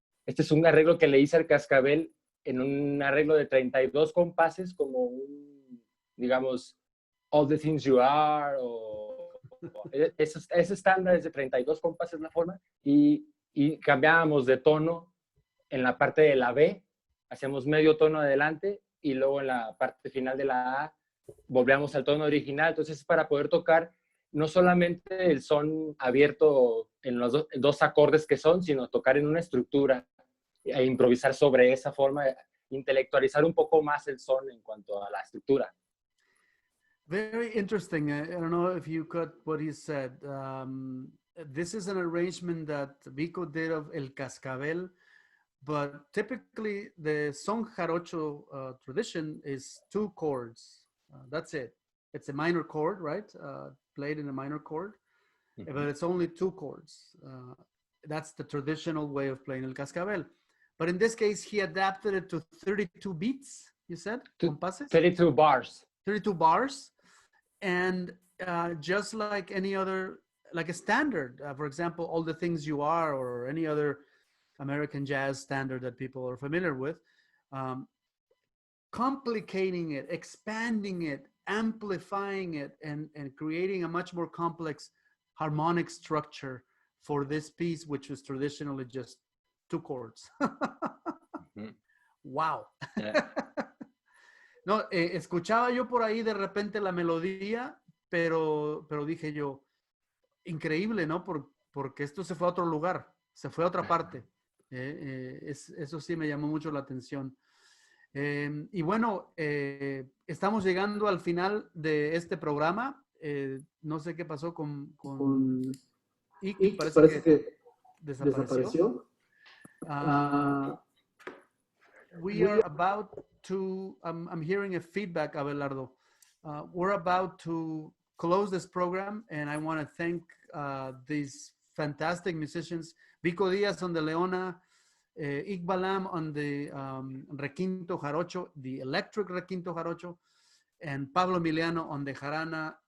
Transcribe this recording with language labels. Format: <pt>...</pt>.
<es>Este es un arreglo que le hice al cascabel en un arreglo de 32 compases, como un, digamos, All the Things You Are, o ese estándar es de 32 compases la forma, y cambiábamos de tono en la parte de la B, hacíamos medio tono adelante, y luego en la parte final de la A volvíamos al tono original. Entonces es para poder tocar no solamente el son abierto en los dos acordes que son, sino tocar en una estructura e improvisar sobre esa forma, intelectualizar un poco más el son en cuanto a la estructura.</es> <en>Very interesting. I don't know if you caught what he said. This is an arrangement that Vico did of El Cascabel, but typically the son jarocho tradition is 2 chords. That's it. It's a minor chord, right? Played in a minor chord, but it's only 2 chords. that's the traditional way of playing el cascabel. But in this case, he adapted it to 32 beats, you said?</en> <es>Compases?</es> <en>32 bars. 32 bars. And just like any other, like a standard, for example, All the Things You Are, or any other American jazz standard that people are familiar with, complicating it, expanding it, amplifying it, and creating a much more complex harmonic structure for this piece, which was traditionally just 2 chords. Wow. Yeah.</en> <es>No, escuchaba yo por ahí de repente la melodía, pero dije yo, increíble, ¿no? Porque esto se fue a otro lugar, se fue a otra parte. Eso sí me llamó mucho la atención. Y bueno, estamos llegando al final de este programa. No sé qué pasó con Ick, parece que desapareció.</es> <en>We are about to, I'm hearing a feedback, Abelardo. We're about to close this program, and I want to thank these fantastic musicians, Vico Diaz on the Leona, Ick Balam on the requinto jarocho, the electric requinto jarocho, and Pablo Emiliano on the jarana.</en>